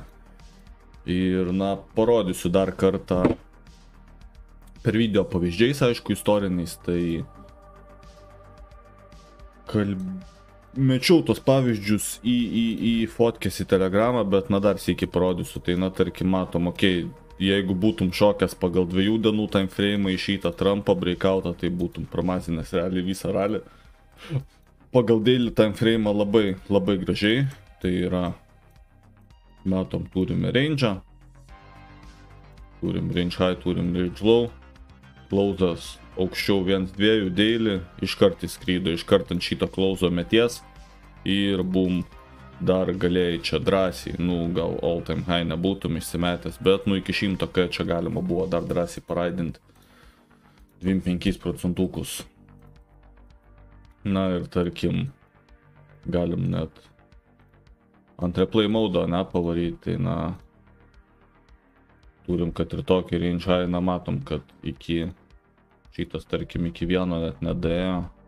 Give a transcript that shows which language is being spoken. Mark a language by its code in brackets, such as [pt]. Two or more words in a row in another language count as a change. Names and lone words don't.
[lt] Ir parodysiu dar kartą per video pavyzdžiais, aišku, istoriniais, tai mečiau tos pavyzdžius į fotkės į Telegramą, bet dar sėki parodysiu. Tai tarkim, matom, jeigu būtum šokęs pagal 2 dienų [en] time frame [lt] į šitą Trumpo breakoutą, tai būtum pramazinęs realiai visą ralį. Pagal daily [en] time frame [lt] labai, labai gražiai, tai yra, matom, turime range, turim [en] range high, [lt] turim [en] range low, [lt] closas aukščiau 1.2 daily, iškart įskrydo, iškart ant šito closo meties ir bum, dar galėjai čia drąsiai, gal [en] all time high [lt] nebūtum išsimetęs, bet iki 100k čia galima buvo dar drąsiai paraidinti 25%. Ir tarkim, galim net ant [en] replay mode [lt] pavaryti, tai turim, kad ir tokį [en] range high, [lt] matom, kad iki šitas, tarkim, iki 1 net nedėjo.